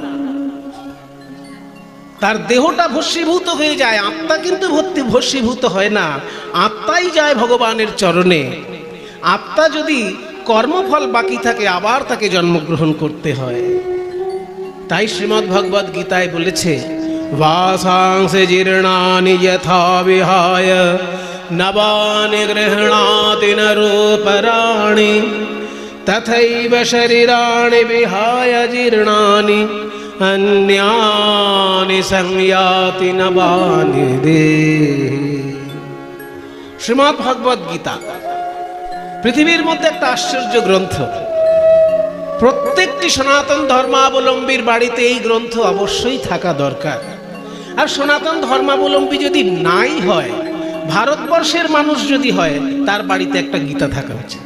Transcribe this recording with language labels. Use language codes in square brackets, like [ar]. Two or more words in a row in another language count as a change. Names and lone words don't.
[bn] তার দেহটা ভস্মীভূত হয়ে যায়, আত্মা কিন্তু ভস্মীভূত হয় না, আত্মাই যায় ভগবানের চরণে। আত্মা যদি কর্মফল বাকি থাকে, আবার তাকে জন্মগ্রহণ করতে হয়। তাই শ্রীমদ্ ভগবদ গীতায় বলেছে, [sa] বাসাংসে জীর্ণানি যথা বিহায় নবানি গৃহণাতি নরূপরাণি তথৈব শরীরাণি বিহায় জীর্ণানি অন্যানি সংয়াতি নবানি দেহি। [bn] শ্রীমদ্ ভগবদ গীতা পৃথিবীর মধ্যে একটা আশ্চর্য গ্রন্থ। প্রত্যেকটি সনাতন ধর্মাবলম্বীর বাড়িতে এই গ্রন্থ অবশ্যই থাকা দরকার। আর সনাতন ধর্মাবলম্বী যদি নাই হয়, ভারতবর্ষের মানুষ যদি হয়, তার বাড়িতে একটা গীতা থাকা উচিত।